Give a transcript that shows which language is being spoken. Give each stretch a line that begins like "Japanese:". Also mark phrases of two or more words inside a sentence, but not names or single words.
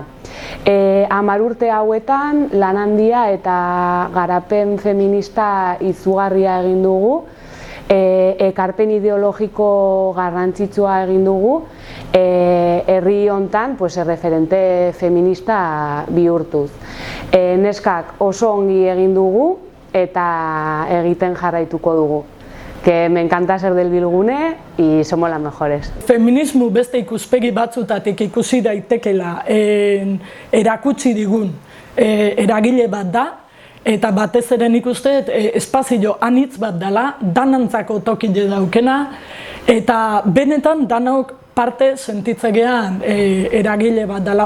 Basque: 10 urte hauetan lan handia eta garapen feminista izugarria egin dugu, ekarpen ideologiko garrantzitsua egin dugu, herri hontan erreferente feminista bihurtuz. Neskak oso ongi egin dugu eta egiten jarraituko dugu.
Spanish: Que me encanta ser del Bilgune y somos las mejores.
Basque: Feminismo beste ikuspegi batzutatik ikusi daitekela erakutsi digun eragile bat da, eta batez ere nik uste espazio anitz bat dela, danantzako tokile daukena, eta benetan danok parte sentitzegean eragile bat dela.